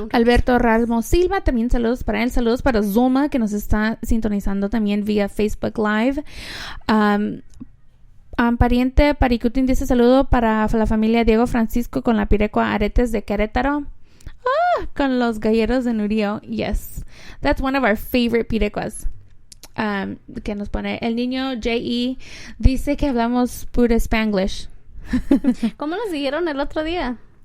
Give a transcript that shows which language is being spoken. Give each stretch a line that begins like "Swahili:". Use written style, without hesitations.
Spanish: Alberto Ramos Silva, también saludos para él. Saludos para Zoma, que nos está sintonizando también vía Facebook Live. Pariente Paricutin dice saludo para la familia Diego Francisco con la Pirecua Aretes de Querétaro. Con los galleros de Nurio.
English: Yes. That's one of our favorite pirecuas.
Spanish: Que nos pone el niño J.E. dice que hablamos puro Spanglish. ¿Cómo nos dijeron el otro día?